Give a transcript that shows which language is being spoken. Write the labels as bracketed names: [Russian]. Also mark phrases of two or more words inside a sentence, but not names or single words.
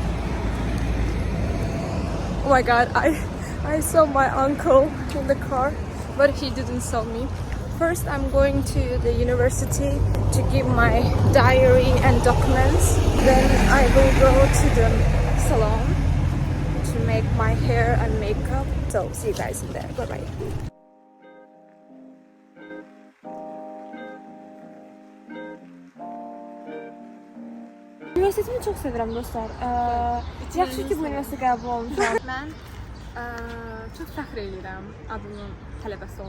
[English] Oh my god, I saw my uncle in the car, but he didn't saw me. First, I'm going to the university to give my diary and documents. Then I will go to the salon to make my hair and makeup. So see you guys in there. Bye bye. [Azerbaijani] Üniversitemi çok sevirəm dostlar. Yaxşı ki bu üniversitə qəbul olmuşam. Mən çox fəxr edirəm adımın tələbəsi olmuşam.